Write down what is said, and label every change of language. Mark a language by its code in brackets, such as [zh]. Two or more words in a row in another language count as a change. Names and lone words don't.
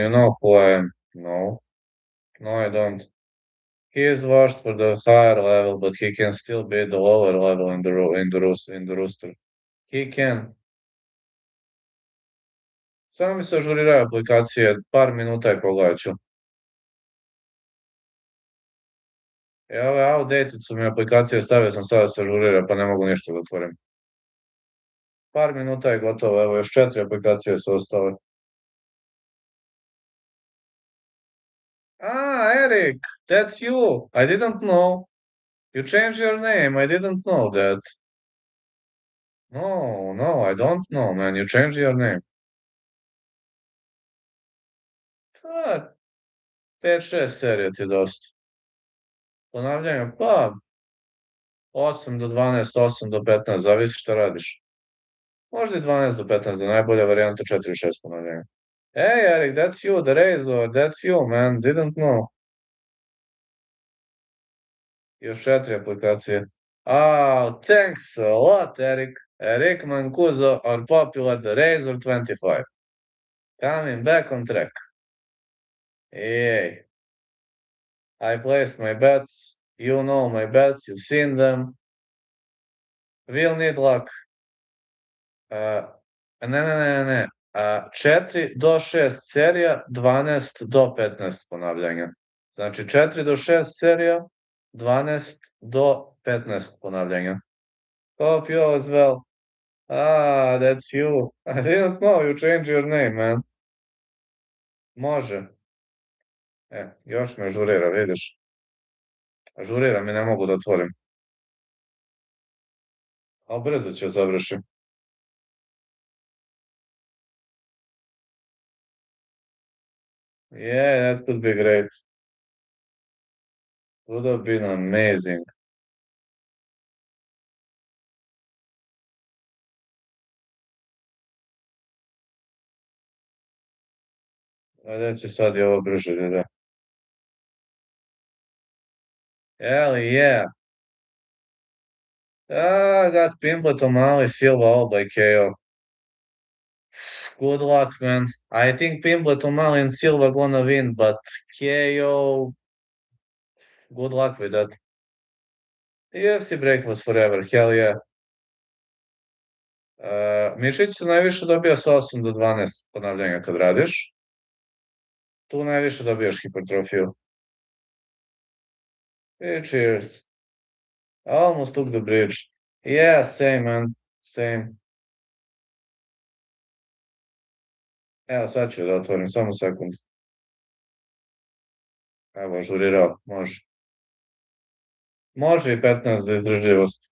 [en] You know who I am. No. No, I don't. He is washed for the higher level, but he can still be the lower level in the rooster. He can. [sr] Samo mi se ažuriraju aplikacije, par minuta i pogledat ću. Ove outdated su mi aplikacije, stavio sam sada da se ažurira, pa ne mogu ništa da otvorim. Par minuta je gotovo, evo još 4 aplikacije su ostale. [en] Eric, that's you. I didn't know. You changed your name. I didn't know that. No, no, I don't know, man. You changed your name. [sr] Pa, 5-6 serija ti je dosta. Ponavljanje, pa 8 do 12, 8 do 15, zavisi šta radiš. Možda i 12 do 15, da najbolja varijanta 4-6 ponavljanja. [en] Hey, Eric, that's you, the Razor, that's you, man. Didn't know. [sr] Još 4 aplikacije. [en] Thanks a lot, Eric. Eric Mancuso on popular the Razor 25. Coming back on track. Yay. I placed my bets. You know my bets. You've seen them. We'll need luck. [sr] Ne. 4 do 6 serija, 12 do 15 ponavljanja. Znači 4 do 6 serija, 12 do 15 ponavljanja. [en] Hope you all as well. That's you. I didn't know you changed your name, man. [sr] Može. Još me ažurira, vidiš. Ažurira mi, ne mogu da otvorim. Ali brzo će završiti. [en] Yeah, that could be great. Would have been amazing. [sr] Da će sad i ovo brže da ide. [en] Hell yeah. Got Pimblett O'Malley, Silva all by KO. Good luck, man. I think Pimblett O'Malley and Silva gonna win, but KO, good luck with that. UFC break was forever, hell yeah. [sr] Mišić se najviše dobija sa 8 do 12 ponavljanja kad radiš. Tu najviše dobijaš hipertrofiju. [en] Cheers. I almost took the bridge. Yeah, same, man. Same. [sr] Evo, sad ću da otvorim, samo sekund. Evo, ažurirao, može. Može i 15 za izdržljivost.